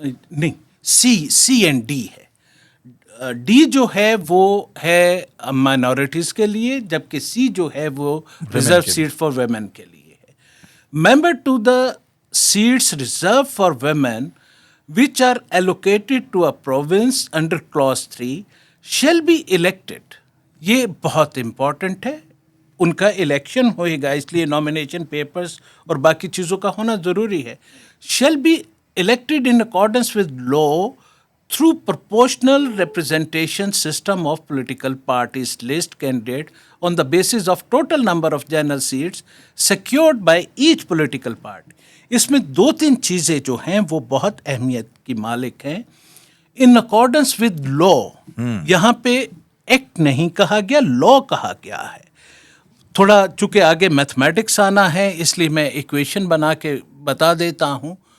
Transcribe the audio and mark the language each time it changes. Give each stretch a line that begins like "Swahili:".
Urdu: نہیں، سی and D ہے. D جو ہے وہ ہے مائنورٹیز کے لیے، جبکہ سی جو ہے وہ
English: reserve seat for women
Urdu: کے لیے ہے.
English: Member to the seats reserved for women which are allocated to a province under clause 3 shall be elected.
Urdu: یہ بہت امپورٹنٹ ہے. ان کا الیکشن ہوئے گا, اس لیے نامینیشن پیپرز اور باقی چیزوں کا ہونا ضروری ہے.
English: shall be elected in accordance with law through proportional representation system of political parties list candidate on the basis of total number of general seats secured by each political party.
Urdu: اس میں 2-3 چیزیں جو ہیں وہ بہت اہمیت کی مالک ہیں.
English: in accordance with law,
Urdu: یہاں پہ ایکٹ نہیں کہا گیا, لا کہا گیا ہے. تھوڑا چونکہ آگے میتھمیٹکس آنا ہے اس لیے میں ایکویشن بنا کے بتا دیتا ہوں.